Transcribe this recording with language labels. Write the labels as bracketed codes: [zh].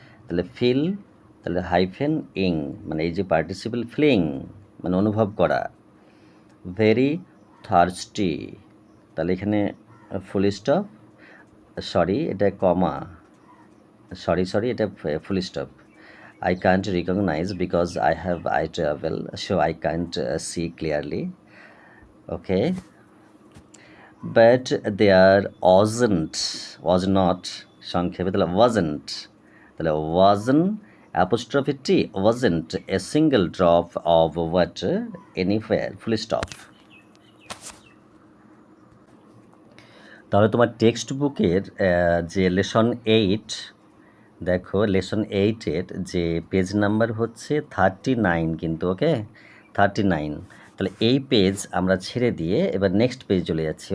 [bn] তাহলে ফিল, তাহলে হাইফেন ইং, মানে এই যে পার্টিসিপল ফিলিং মানে অনুভব করা, ভেরি থার্স্টি, তাহলে এখানে ফুল স্টপ, সরি এটা কমা, সরি এটা full stop, [en] I can't recognize because I have eye travel, so I can't see clearly. Okay, but there was not সংক্ষেপে, তাহলে wasn't, তাহলে wasn't apostrophe t, wasn't a single drop of water anywhere full stop. [bn] তাহলে তোমার text বুকের যে lesson 8, দেখো lesson 8-এর যে page number হচ্ছে 39 কিন্তু। ওকে, 39, তাহলে এই পেজ আমরা ছেড়ে দিয়ে এবার নেক্সট পেজ চলে যাচ্ছি।